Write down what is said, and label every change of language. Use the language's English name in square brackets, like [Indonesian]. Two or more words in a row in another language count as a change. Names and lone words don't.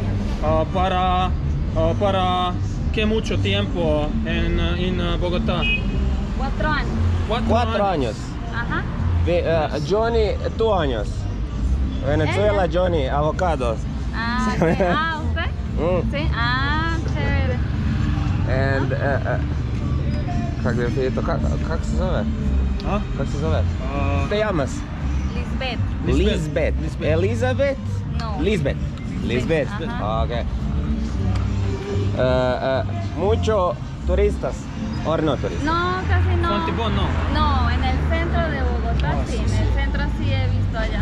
[Spanish] Para qué mucho tiempo en Bogotá? 4 años. 4 años. Ajá. Johnny, 2 años. Venezuela, Johnny, avocados. Ah, ok. Ah, ¿usted? Sí. Ah, chévere. And, [Croatian] kako se zove? A? Kako se zove? [Spanish] Te llamas? Lisbeth. Lisbeth. Elizabeth? No. Lisbeth. Lisbeth. Ajá. Ok. Mucho turistas. ¿O no turistas? No, casi no. Fontibón no. No, en el centro de Bogotá sí. En el centro sí he visto allá.